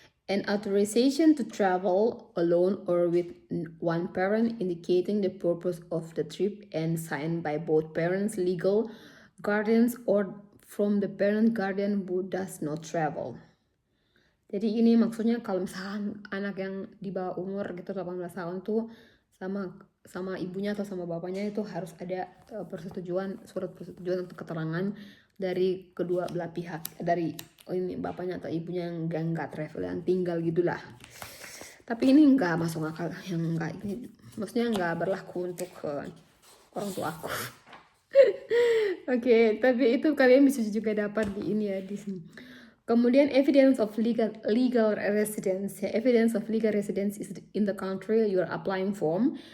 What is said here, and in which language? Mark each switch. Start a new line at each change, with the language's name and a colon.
English: An authorization to travel alone or with one parent indicating the purpose of the trip and signed by both parents, legal guardians, or from the parent guardian who does not travel.
Indonesian: Jadi ini maksudnya kalau misalkan anak yang di bawah umur gitu 18 tahun tuh sama ibunya atau sama bapaknya itu harus ada surat persetujuan atau keterangan dari kedua belah pihak, dari ini bapaknya atau ibunya yang nggak travel, yang tinggal gitulah. Tapi ini nggak masuk akal, yang nggak ini maksudnya nggak berlaku untuk orang tua aku. Oke, tapi itu kalian bisa juga dapat di ini ya, di sini. Kemudian
English: evidence of legal residence. Evidence of legal residence is in the country you are applying for.